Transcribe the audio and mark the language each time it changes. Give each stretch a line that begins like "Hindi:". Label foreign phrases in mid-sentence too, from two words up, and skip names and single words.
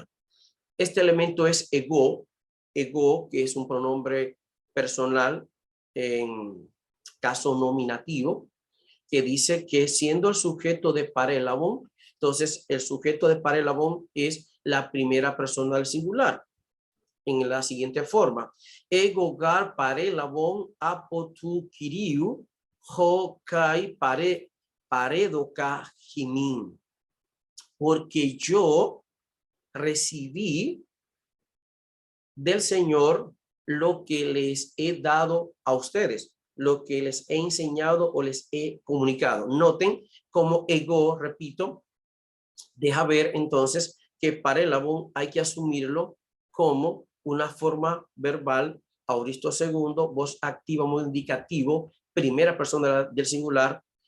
Spanish: Este elemento es ego, que es un pronombre personal en caso nominativo, que dice que siendo el sujeto de parélabon, entonces el sujeto de parélabon es la primera persona del singular. En la siguiente forma:
Greek: ἐγὼ γὰρ παρέλαβον ἀπὸ τοῦ κυρίου ὃ καὶ παρέδωκα ὑμῖν.
Spanish: Porque yo recibí del Señor lo que les he dado a ustedes, lo que les he enseñado o les he comunicado. Noten cómo ego, repito, deja ver entonces que parélabon hay que asumirlo como una forma verbal, aoristo segundo, voz activa, modo indicativo, primera persona del singular,